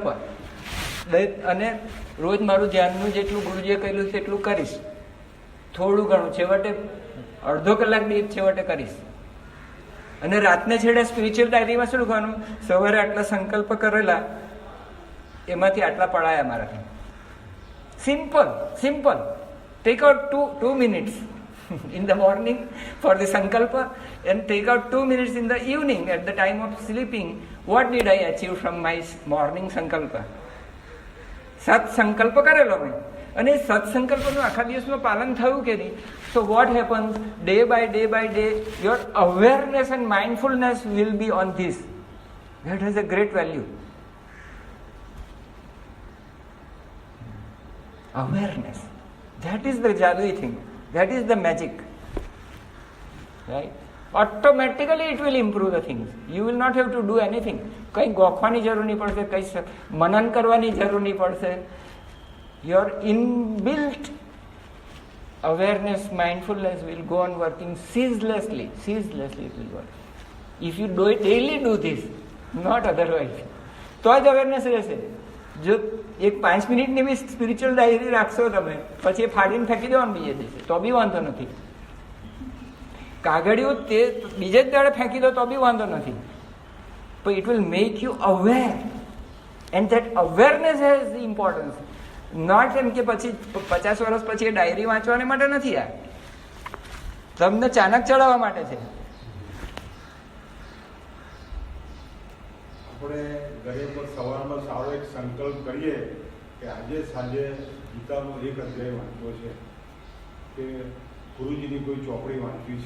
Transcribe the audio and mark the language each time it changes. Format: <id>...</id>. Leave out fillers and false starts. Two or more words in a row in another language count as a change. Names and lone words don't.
<gu>અને રોજ મારું ધ્યાનનું જેટલું ગુરુજીએ કહેલું તેટલું કરીશ, થોડું ઘણું, છેવટે અડધો કલાક બી છેવટે કરીશ. અને રાતને છેડે</gu> <en>spiritual diaryમાં</en> <gu>શું લખવાનું? સવારે આટલા સંકલ્પ કરેલા, એમાંથી આટલા પડાયા મારાથી.</gu> <en>simple, simple. take out 2 minutes in the morning for the sankalpa and take out 2 minutes in the evening at the time of sleeping. What did I achieve from my morning sankalpa?</en> <gu>સત સંકલ્પ કરેલો મેં અને સત સંકલ્પનું આખા દિવસમાં પાલન થયું કે નહીં?</gu> <en>So what happens? Day by day, your awareness and mindfulness will be on this. That has a great value. Awareness. That is the jadui thing. That is the magic. Right? Automatically it will improve the things. You will not have to do anything.</en> <gu>કંઈ ગોખવાની જરૂર નહીં પડશે, કંઈ મનન કરવાની જરૂર નહીં પડશે.</gu> <en>Your inbuilt awareness, mindfulness will go on working ceaselessly. Ceaselessly it will work. If you daily do this, not otherwise.</en> <gu>તો જ અવેરનેસ રહેશે. જો એક 5 મિનિટની બી</gu> <en>spiritual diary</en> <gu>રાખશો તમે, પછી એ ફાડીને ફેંકી દેવાનું બીજે દિવસે, તો બી વાંધો નથી. કાગળિયું તે બીજે જ દાડે ફેંકી દો તો બી વાંધો નથી.</gu> <en>But it will make you aware, and that awareness has the importance.</en> <gu>Not એમ કે પછી 50 વર્ષ પછી એ ડાયરી વાંચવાને માટે નથી, આ તમને ચાનક ચડાવવા માટે છે. આપણે ઘરે પર સવારમાં સારો એક સંકલ્પ કરીએ કે આજે સાંજે ગીતાનો એક અધ્યાય વાંચવો છે, કે ગુરુજીની કોઈ ચોપડી વાંચવી છે.</gu>